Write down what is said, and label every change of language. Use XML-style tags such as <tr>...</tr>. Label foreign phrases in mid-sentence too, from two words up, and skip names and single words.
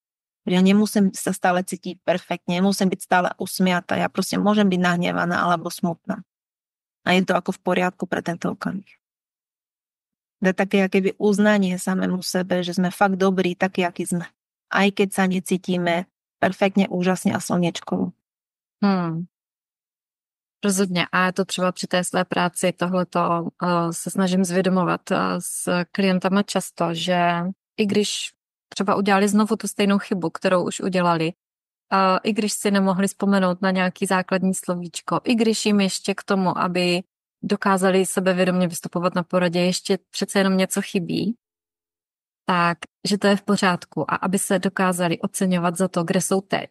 <sk>Ja nemusím sa stále cítiť perfektne, nemusím byť stále usmiatá, ja proste môžem byť nahnevaná alebo smutná. A je to ako v poriadku pre tento okamih. To je také akéby uznanie samému sebe, že sme fakt dobrí, takí, akí sme. Aj keď sa necítime</sk> <cs>perfektně, úžasně a slněčkovo. Rozhodně. A je to třeba při té své práci, tohleto se snažím zvědomovat s klientama často, že i když třeba udělali znovu tu stejnou chybu, kterou už udělali, i když si nemohli vzpomenout na nějaký základní slovíčko, i když jim ještě k tomu, aby dokázali sebevědomě vystupovat na poradě, ještě přece jenom něco chybí, tak, že to je v pořádku a aby se dokázali oceňovat za to, kde jsou teď.</cs>